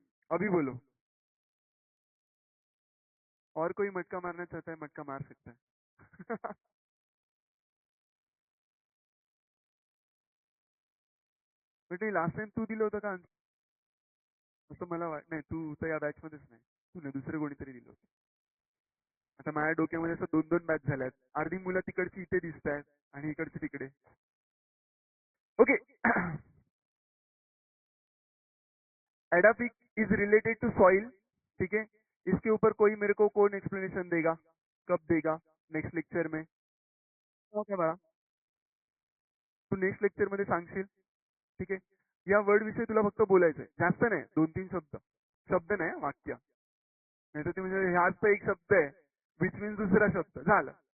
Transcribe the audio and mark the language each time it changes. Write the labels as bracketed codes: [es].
[hi] अभी बोलो, और कोई मटका मारना चाहता है मटका मार सकता है। [mr] बेटे लास्ट टाइम तू दिलं होतं का answer? असं मला नाही, तू तर या बॅच मध्येच नाही, तू नाही दुसरे कोणीतरी दिलं होतं। आता माझ्या डोक्यामध्ये असं 2-2 बॅच झाल्यात, अर्धी मुलं तिकडची इथे दिसत आहेत आणि इकडची तिकडे। [en] okay, edaphic is related to soil, [hi] ठीक है, इसके ऊपर कोई मेरे को कौन एक्सप्लेनेशन देगा? कब देगा? नेक्स्ट लेक्चर में? [mr] ओके बाळा, तू नेक्स्ट लेक्चर मध्ये सांगशील. ठीक आहे. या वर्ड विषयी तुला फक्त बोलायचंय, जास्त नाही, 2-3 शब्द. शब्द नाही, वाक्य. नाही तर ते म्हणजे ह्याच तर एक शब्द आहे, [en] which means [mr] दुसरा शब्द झालं.